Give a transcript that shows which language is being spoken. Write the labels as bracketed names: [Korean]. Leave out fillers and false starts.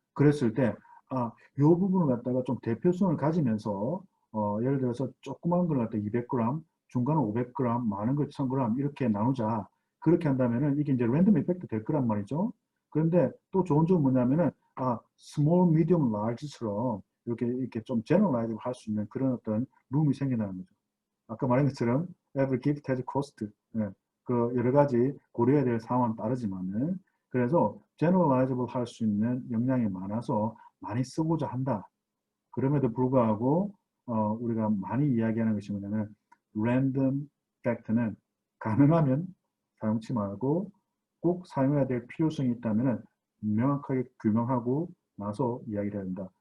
[Korean] 그랬을 때 요 부분을 갖다가 좀 대표성을 가지면서 예를 들어서 조그만 걸 갖다 200g, 중간은 500g, 많은 걸 1000g 이렇게 나누자. 그렇게 한다면은 이게 이제 랜덤 이펙트 될 거란 말이죠. 그런데 또 좋은 점은 뭐냐면은 [English] small, medium, large [Korean] 처럼 이렇게 좀 generalize 할 수 있는 그런 어떤 룸이 생겨나는 거죠. [English] 아까 말한 것처럼 every gift has cost. [Korean] 예, 그 여러 가지 고려해야 될 상황은 다르지만은 그래서 generalizable 할 수 있는 역량이 많아서 많이 쓰고자 한다. 그럼에도 불구하고 우리가 많이 이야기하는 것이 뭐냐면 random fact는 가능하면 사용치 말고 꼭 사용해야 될 필요성이 있다면 명확하게 규명하고 나서 이야기를 해야 된다.